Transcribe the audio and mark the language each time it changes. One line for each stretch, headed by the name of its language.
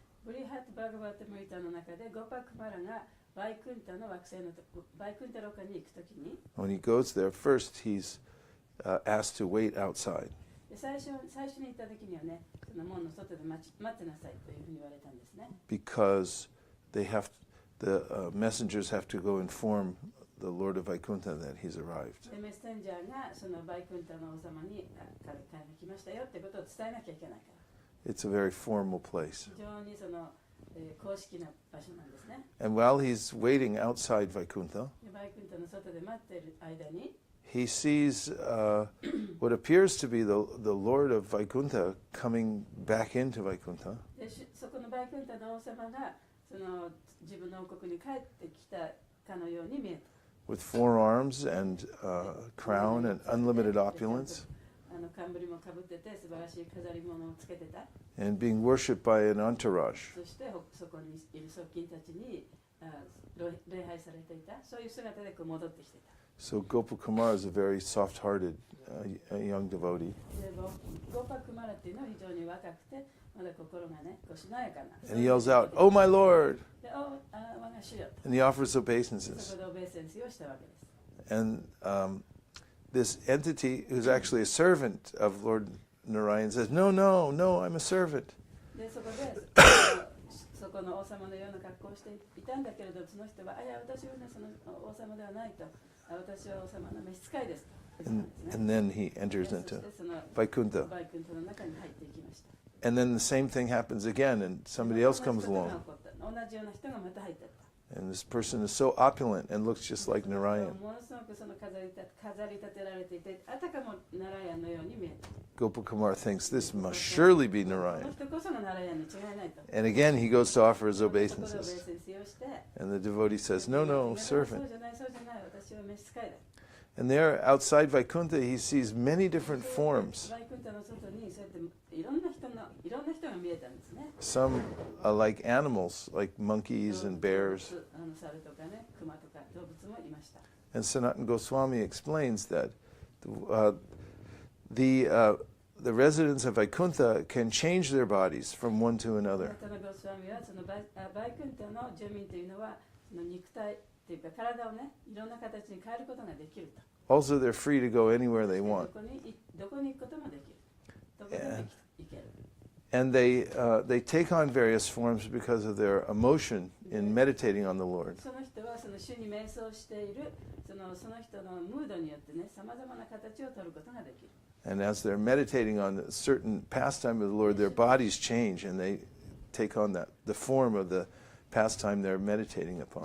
Japanese: ブリハット・バガバタムリタの中でゴパクマラがバイクンタの惑星のバイクンタロカに行くときに
English: when he goes there, first he's asked to wait outside.
Japanese: で最初に行ったときにはね、その門の外で待ってなさいというふうに言われたんですね。
English: Because the messengers have to go inform the Lord of Vaikuntha that he's arrived.
Japanese: でメッセンジャーがそのバイクンタの王様に彼が来ましたよってことを伝えなきゃいけないから。
English: It's a very formal place.
Japanese: 非常にその、公式な場所なんですね。
English: And while he's waiting outside Vaikuntha,
Japanese: でバイクンタの外で待っている間に
English: he sees what appears to be the Lord of Vaikuntha coming back into Vaikuntha.
Japanese: でそこのバイクンタの王様がその自分の王国に帰ってきたかのように見えた。
English: With 4 arms and crown and unlimited opulence,
Japanese: 冠もかぶってて素晴らしい飾り物をつけてた。
English: and being worshipped by an entourage.
Japanese: そしてそこにいる側近たちに礼拝されていた。そういう姿でこう戻ってきてた。
English: So Gopakumar is a very soft-hearted young devotee.
Japanese: でゴパクマラっていうのは非常に若くてまだ心がねこうしなやかな。
English: And he yells out, "Oh my Lord!"
Japanese: で我が主よ。
English: And he offers
Japanese: そ
English: obeisances.
Japanese: こでオベーセンスをしたわけです。
English: And this entity, who's actually a servant of Lord Narayan, says, "No, no, no, I'm a servant."
Japanese: でそこでそこの王様のような格好をしていたんだけれどその人は「いや私はねその王様ではない」と「私は王様の召使いです」と言ったんですね。
English: And then he enters
Japanese: そ
English: into
Japanese: してその
English: Vaikuntha.
Japanese: バイクンタの中に入っていきました。
English: And then the same thing happens again, and somebody else comes
Japanese: 同じことが
English: along.
Japanese: 起こった同じような人がまた入っていった。
English: And this person is so opulent and looks just like Narayan.
Japanese: ものすごくその飾り立てられていて、あたかもナラヤンのように見えた。
English: Gopakumar thinks this must surely be
Japanese: この
English: Narayan.
Japanese: 人こそがナラヤンに違いないと。
English: And again, he goes to offer his
Japanese: そこでオベー
English: obeisances.
Japanese: センスをして、
English: And the devotee says, "No, no,
Japanese: そう
English: servant."
Japanese: じゃないそうじゃない私は召使いだ。
English: And there, outside Vaikuntha, he sees many different forms.
Japanese: バイクンタの外にそうやっていろんな人が見えたんですね。
English: Some like animals, like monkeys and bears.
Japanese: 猿とかね、熊とか動物もいました。
English: And Sanatana Goswami explains that the residents of Vaikuntha can change their bodies from one to another.
Japanese: サナゴスワミはそのバイクンタの住民というのはその肉体というか体をね、いろんな形に変えることができると。
English: Also, they're free to go anywhere they want.
Japanese: どこに行くこともできる。どこでも行ける。
English: And they take on various forms because of their emotion in meditating on the Lord.
Japanese: その人はその主に瞑想しているその人のムードによってね、さまざまな形を取ることができる。
English: And as they're meditating on a certain pastime of the Lord, their bodies change and they take on the form of the pastime they're meditating upon.